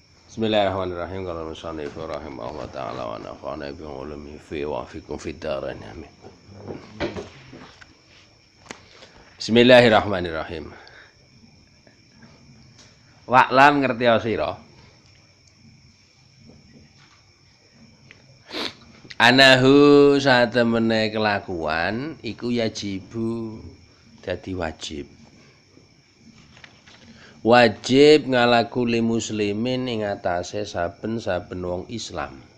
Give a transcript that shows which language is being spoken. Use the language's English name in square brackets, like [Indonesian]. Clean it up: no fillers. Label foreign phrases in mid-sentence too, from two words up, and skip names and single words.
[Arabic] بسم الله الرحمن الرحيم. قال المصنف رحمه الله تعالى ونفعنا بعلومه في وفيكم في الدارين آمين. بسم الله الرحمن الرحيم. [Javanese] Wa'lam ngerti sira. Anahu satemene kelakuan iku yajibu dadi wajib. Wajib ngalaku [Arabic] لمسلمين [Javanese] ing atase saben-saben wong Islam.